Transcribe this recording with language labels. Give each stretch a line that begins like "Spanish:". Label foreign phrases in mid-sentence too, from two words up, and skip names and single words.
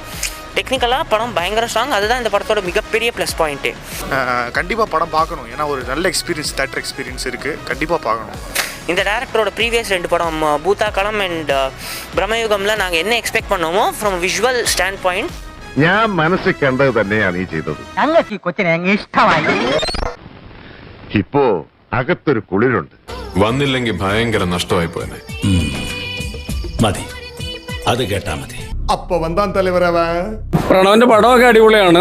Tamil: டெக்னிக்கலாக படம் பயங்கர ஸ்ட்ராங். அதுதான் இந்த படத்தோட மிகப்பெரிய
English: plus point.
Tamil: கண்டிப்பாக படம் பார்க்கணும். ஏன்னா ஒரு நல்ல எக்ஸ்பீரியன்ஸ்,
English: theatre experience
Tamil: இருக்குது. கண்டிப்பாக பார்க்கணும். இந்த டேரக்டரோட ப்ரீவியஸ் 2 படம் பூதாகளம் அண்ட் பிரம்மயுகம்ல நாங்கள் என்ன எக்ஸ்பெக்ட் பண்ணோமோ
English: from visual stand point
Malayalam: ഞാൻ മനസ്സിൽ കണ്ടത് തന്നെയാണ് ഈ ചെയ്തത്. ഞങ്ങൾക്ക് ഈ കൊച്ചിനെ അങ്ങ് ഇഷ്ടമായി. ഇപ്പോ അകത്തൊരു കുളിരുണ്ട്. വന്നില്ലെങ്കിൽ ഭയങ്കര നഷ്ടമായി പോയനെ. മതി, അത് കേട്ടാ മതി. അപ്പൊ വന്താൻ തലവരവ. പ്രണവിന്റെ പടമൊക്കെ അടിപൊളിയാണ്.